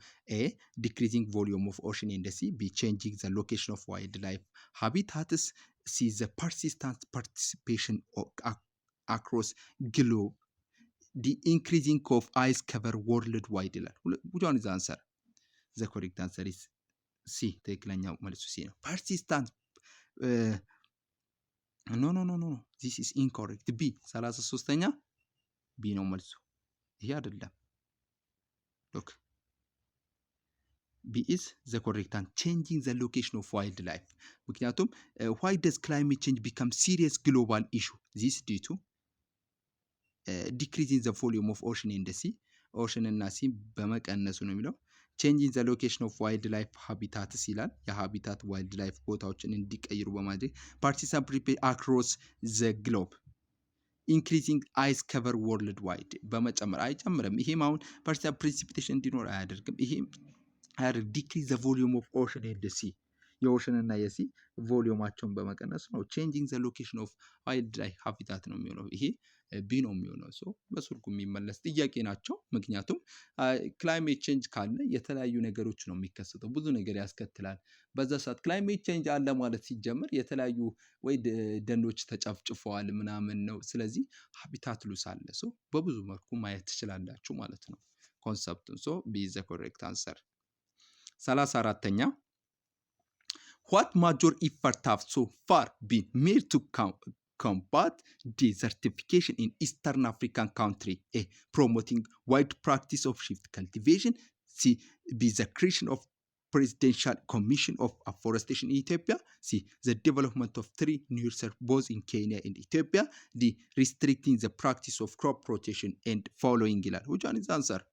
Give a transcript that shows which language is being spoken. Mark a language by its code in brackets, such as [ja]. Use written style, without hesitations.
[en] ኤ ዲክሪዚንግ ቮሊዩም ኦፍ ኦሽን ኤንድ ሲ፣ ቢ ቼንጂንግ ዘ ሎኬሽን ኦፍ ዋይልድ ላይፍ ሃቢታትስ፣ ሲ ዘ ፐርሲስታንት ፓርቲሲፔሽን አክሮስ ግሎብ፣ ዲ ኢንክሪዚንግ ኦፍ አይስ ከቨር ወርልድ ዋይድ ይላል። which one is the answer? the correct answer is ሲ። [am] ትክክለኛው መልሱ ሲ ነው። [en] ፐርሲስታንት ኖ this is incorrect። ቢ 33ኛ [am] ቢ ነው መልሱ። ይሄ አይደለም። [en] ሎክ ቢ is the correct and changing the location of wildlife። ምክንያቱም why does climate change become serious global issue? this due to decreasing the volume of ocean and the sea [am] ኦሽን እና ሲ በመቀነሱ ነው የሚለው። [en] ቼንጂንግ ዘ ሎኬሽን ኦፍ ዋይልድ ላይፍ ሃቢታትስ [am] ይላል። የሃቢታት ዋይልድ ላይፍ ቦታዎችን እንዲቀይሩ በማድረግ [en] ፓርቲሲፓንት አክሮስ ዘ ግሎብ ኢንክሪዚንግ አይስ ከቨር ወርልድ ዋይድ [am] በመጨመር አይጨምርም። ይሄም አሁን ፓርቲሲፓንት ፕሪሲፒቴሽን እንዲኖር አያደርግም። ይሄ [en] ዲክሪዝ ዘ ቮሊዩም ኦፍ ኦሽን ኤንድ ሲ [am] የኦሽን እና የሲ ቮሊዩማቸውን በመቀነስ ነው። [en] ቼንጂንግ ዘ ሎኬሽን ኦፍ ዋይልድ ላይፍ ሃቢታት [am] ነው የሚሆነው። ይሄ ቢ ነው የሚሆነው። በሱርጉ የሚመለስ ጥያቄ ናቸው። ምክንያቱም ክላይሜት ቼንጅ ካለ የተለያዩ ነገሮች ነው የሚከሰተው፣ ብዙ ነገር ያስከትላል። በዛ ሰዓት ክላይሜት ቼንጅ አለ ማለት ሲጀመር የተለያዩ ወይ ደኖች ተጨፍጭፈዋል ምናምን ነው። ስለዚህ ሃቢታት ሉስ አለ። በብዙ መልኩ ማየት ትችላላችሁ ማለት ነው ኮንሰፕቱን። ቢ ዘ ኮሬክት አንሰር። 34ኛ [en] what major effort have so far been made to combat desertification in Eastern African country, promoting wide practice of shift cultivation, see, be the creation of Presidential Commission of Afforestation in Ethiopia, see, the development of tree nursery both in Kenya and Ethiopia, the restricting the practice of crop rotation and following ይላል. Which one is the answer?